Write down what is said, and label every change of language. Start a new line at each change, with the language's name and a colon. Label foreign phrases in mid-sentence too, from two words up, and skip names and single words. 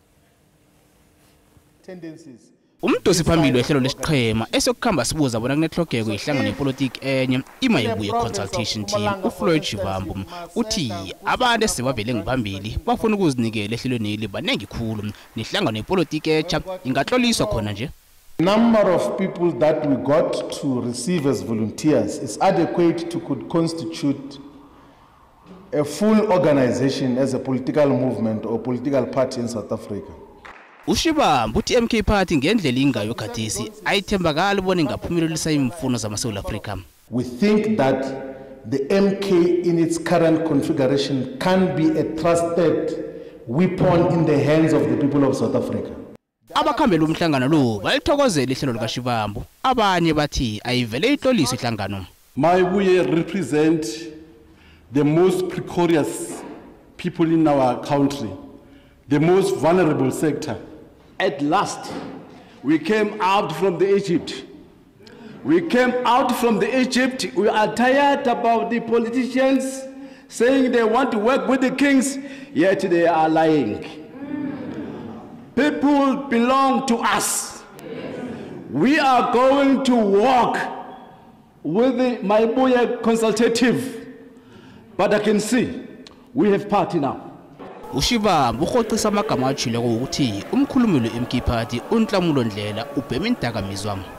South Ndebele: Umdosi phambili wehlelo lesiqhema esiyokukhamba sibuza bona kunehlogeko ihlangano yepolitiki enye iMayibuye
English: consultation team
South Ndebele: uFloyd Shivambu uthi abantu esebavele ngiphambili bafuna ukuzinikela ehlelweni banengi khulu nehlangano yepolitiki etsha ingatloliswa khona nje.
English: Number of people that we got to receive as volunteers is adequate to could constitute a full organization as a political movement or political party in South Africa.
South Ndebele: uShivambu uthi MK Party ngendlela ingayo khathesi ayithembakala ubone ingaphumelelisa imfuno zamaSouth Africa.
English: We think that the MK in its current configuration can be a trusted weapon in the hands of the people of South Africa.
South Ndebele: Abakhambela umhlangano lo balithokozela ihlelo likaShivambu. Abanye bathi ayivele ihloliswe ihlangano.
English: Mayibuye represent the most precarious people in our country, the most vulnerable sector. At last, we came out from the Egypt. We came out from the Egypt. We are tired about the politicians saying they want to work with the kings, yet they are lying. People belong to us. We are going to walk with the Mayibuye consultative, but I can see we have party now.
South Ndebele: uShivambu ukhocisa amagama ajileko ukuthi umkhulumeli weMK Party uNhlamulo Ndlela ubhema indakamizwa.